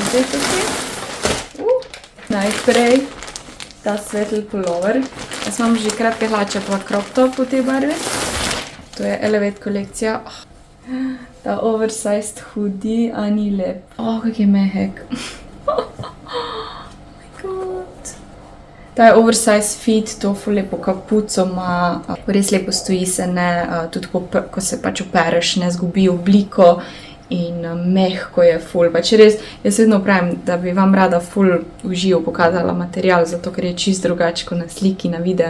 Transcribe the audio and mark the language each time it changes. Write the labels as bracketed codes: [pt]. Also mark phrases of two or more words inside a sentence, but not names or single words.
[sl] Zdaj tukaj. Najprej ta svetli pulover. Jaz imam že kratke hlače pa [en] crop top [sl] v tej barvi. To je Elevate kolekcija. Ta [en] oversized hoodie, [sl] a ni lep. Kak je mehek. [en] Oh my god. [sl] Ta je [en] oversized fit, [sl] to ful lepo kapuco ima. Res lepo stoji se, ne, tudi ko se pač opereš, ne zgubi obliko in mehko je ful. Pač res, jaz vedno pravim, da bi vam rada ful v živo pokazala material, zato ker je čist drugače kot na sliki, na videu.